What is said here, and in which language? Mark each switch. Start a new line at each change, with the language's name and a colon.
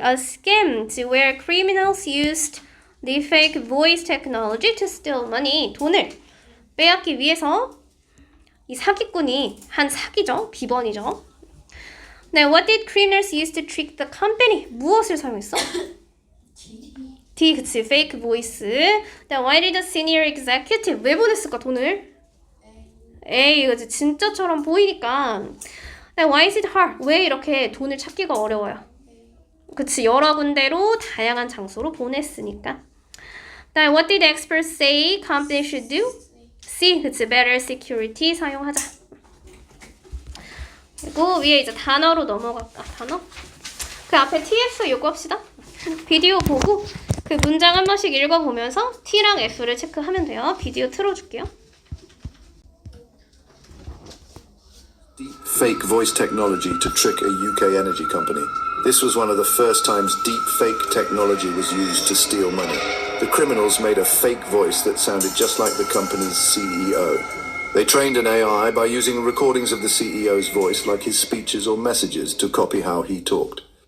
English: A scam where criminals used the fake voice technology to steal money.
Korean: 돈을 빼앗기 위해서 이 사기꾼이 한 사기죠. 비번이죠.
English: 네, what did criminals use to trick the company?
Korean: 무엇을 사용했어? D, 그치. fake voice.
English: Then why did the senior executive
Korean: 왜 보냈을까 돈을?
English: A,
Korean: 이거지. 진짜처럼 보이니까.
English: Then why is it hard?
Korean: 왜 이렇게 돈을 찾기가 어려워요? 그치. 여러 군데로 다양한 장소로 보냈으니까.
English: Then what did experts say company should do?
Korean: C, 그치.
English: better security
Korean: 사용하자. 그리고 위에 이제 단어로 넘어갈까? 단어? 그 앞에 TF 요구합시다. 비디오 보고 그 문장 한 번씩 읽어보면서 T랑 F를 체크하면 돼요. 비디오 틀어줄게요.
English: Deepfake voice technology to trick a UK energy company. This was one of the first times deepfake technology was used to steal money. The criminals made a fake voice that sounded just like the company's CEO. They trained an AI by using recordings of the CEO's voice, like his speeches or messages, to copy how he talked.